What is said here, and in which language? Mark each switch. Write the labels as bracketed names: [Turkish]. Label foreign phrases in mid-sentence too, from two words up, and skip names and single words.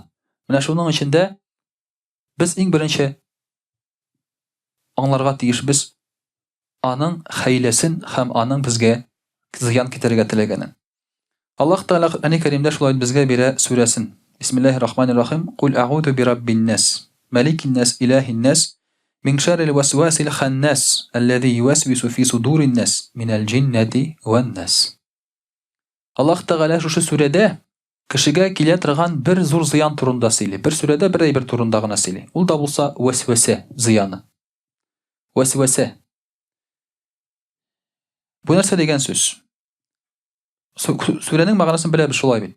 [Tatar] Менә шуның өчен без иң беренче аңларга тиешбез аның хәйләсен һәм аның безгә зыян китерергә теләгәнен. Аллаһ Тәгалә Коръән Кәримдә шулай безгә бирә сүрәсен. [Arabic] بسم الله الرحمن الرحيم. قل أعوذ برب الناس، ملك الناس، إله الناس, من شر الوسواس الخناس, الذي يوسوس في صدور الناس، من الجنة والناس. [Tatar] Аллаһ Тәгалә шушы сүрәдә кешегә килә торган бер зур зыян турында сөйли. Бер сүрәдә бер әйбер турында гына сөйли. Ул да булса васваса зыяны. Васваса. Бу нәрсә дигән сүз? Сүрәнең мәгънәсен беләбез шулай бит.